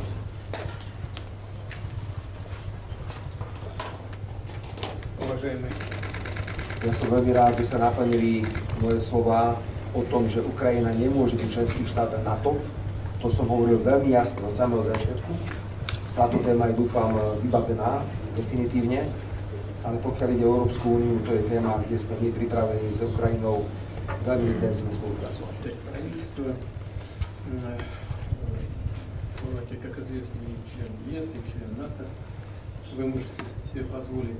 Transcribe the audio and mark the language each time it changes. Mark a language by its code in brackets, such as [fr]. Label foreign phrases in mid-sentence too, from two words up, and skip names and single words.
[sk] Ja som veľmi rád, že sa naplnili moje slová o tom, že Ukrajina nemôže byť členský štát NATO. To som hovoril veľmi jasne od samého začiatku. Táto téma je, dúfam, vybavená definitívne, ale pokiaľ ide o Európsku úniu, to je téma, kde sme my pripravení s Ukrajinou veľmi intenzívne spolupracovať. [ru] Как известный член ЕС и член НАТО, вы можете себе позволить